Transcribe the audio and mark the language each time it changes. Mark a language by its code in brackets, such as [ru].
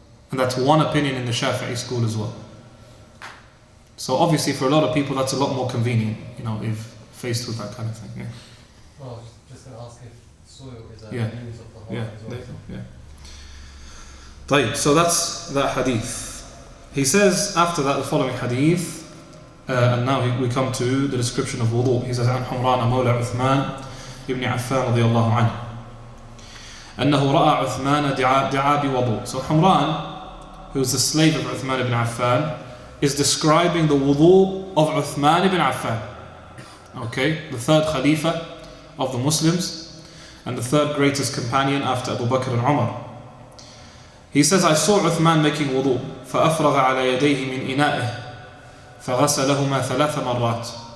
[en] And that's one opinion in the Shafi'i school as well. So obviously for a lot of people that's a lot more convenient, if faced with that kind of thing. Yeah. Well, just going to ask if soil is a Yeah. means of the Yeah, as well. yeah. طيب, so that's that hadith. He says after that, the following hadith, And now we come to the description of wudu. [ar] He says, عن حمران مولى عثمان ابن عفان رضي الله عنه أنه رأى عثمان دعا بوضوء. [en] So Humran, who was the slave of Uthman ibn Affan, is describing the wudu of Uthman ibn Affan. Okay, the third Khalifa of the Muslims and the third greatest companion after Abu Bakr and Umar. He says, I saw Uthman making wudu فأفرغ على يديه من إنائه فغسلهما 3 مرات.